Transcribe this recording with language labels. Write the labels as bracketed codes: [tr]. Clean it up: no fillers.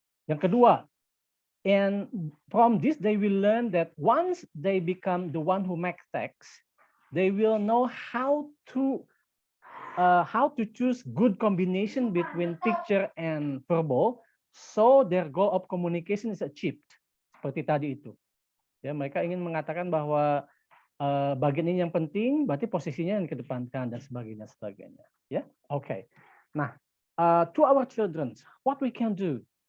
[id] Yang kedua, [en] and from this they will learn that once they become the one who makes text, they will know how to choose good combination between picture and verbal, so their goal of communication is achieved. [id] Seperti tadi itu. Ya, mereka ingin mengatakan bahwa bagian ini yang penting, berarti posisinya yang kedepankan dan sebagainya. Ya, oke. [en] Nah, to our children, what we can do?